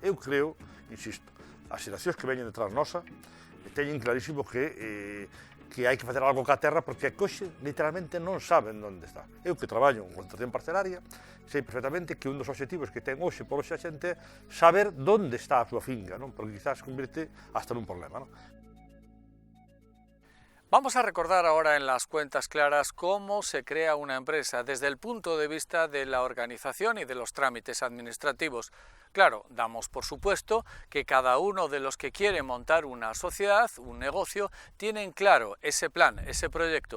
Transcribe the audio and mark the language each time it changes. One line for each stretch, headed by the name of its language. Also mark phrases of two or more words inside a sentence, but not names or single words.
Galician: Eu creo, insisto, as xeracións que veñen detrás nosa teñen clarísimo que hai que facer algo ca terra porque a coxe literalmente non saben onde está. Eu que traballo en concentración parcelaria sei perfectamente que un dos obxectivos que ten hoxe por hoxe a xente é saber onde está a súa finca, non? Porque quizás convirte hasta nun problema, non?
Spanish: Vamos a recordar ahora en las cuentas claras cómo se crea una empresa desde el punto de vista de la organización y de los trámites administrativos. Claro, damos por supuesto que cada uno de los que quiere montar una sociedad, un negocio, tienen claro ese plan, ese proyecto.